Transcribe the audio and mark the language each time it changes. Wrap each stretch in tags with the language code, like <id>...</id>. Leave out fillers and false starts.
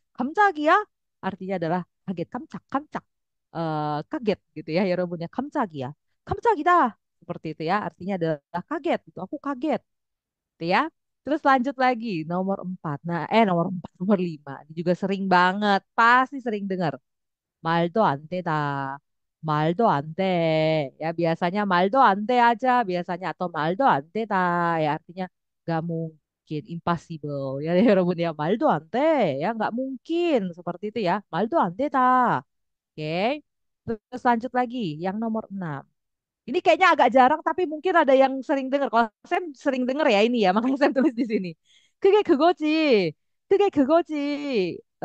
<id>깜짝이야 artinya adalah kaget, kamcak, kamcak, kaget gitu ya, Robun ya. 깜짝이야, 깜짝이다, seperti itu ya. Artinya adalah kaget, itu aku kaget, gitu ya. Terus lanjut lagi, nomor empat. Nah, nomor empat, nomor lima. Ini juga sering banget, pasti sering dengar.</id> <ko>말도 안 되다. 말도 안 돼.</ko> <id>Ya biasanya</id> <ko>말도 안 돼</ko> <id>aja biasanya atau</id> <ko>말도 안 되다.</ko> <id>Ya artinya gak mungkin, impossible.</id> <ko>Ya 여러분 ya 말도 안 돼.</ko> <id>Ya nggak mungkin seperti itu ya.</id> <ko>말도 안 되다.</ko> <id>Oke. Terus lanjut lagi yang nomor 6. Ini kayaknya agak jarang tapi mungkin ada yang sering dengar. Kalau saya sering dengar ya ini ya, makanya saya tulis di sini.</id> <ko>그게 그거지. 그게 그거지.</ko>